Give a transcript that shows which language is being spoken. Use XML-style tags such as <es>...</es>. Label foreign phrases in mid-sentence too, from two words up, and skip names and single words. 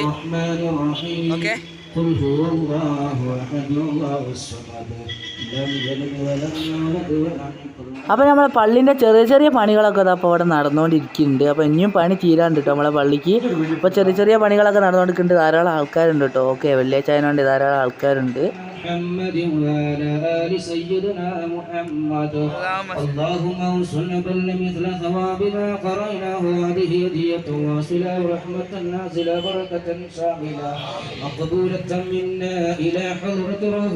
<ml>ഓക്കെ, അപ്പോൾ നമ്മളെ പള്ളിൻ്റെ ചെറിയ ചെറിയ പണികളൊക്കെ അപ്പോൾ ഇവിടെ നടന്നുകൊണ്ടിരിക്കുന്നുണ്ട്. അപ്പോൾ ഇനിയും പണി തീരാണ്ട് കേട്ടോ നമ്മളെ പള്ളിക്ക്. ഇപ്പോൾ ചെറിയ ചെറിയ പണികളൊക്കെ നടന്നുകൊണ്ടിരിക്കുന്നുണ്ട്. ധാരാളം ആൾക്കാരുണ്ട് കേട്ടോ. ഓക്കെ, വെള്ളിയാഴ്ച ആയതുകൊണ്ട് ധാരാളം ആൾക്കാരുണ്ട്.</ml> <ar>محمد وعلى آل سيدنا محمد اللهم انصرنا بل مثل ثواب ما قرأناه هذه هدية واصلة ورحمة نازلة بركة شاملة مقبولة منا إلى حضرة روح</ar>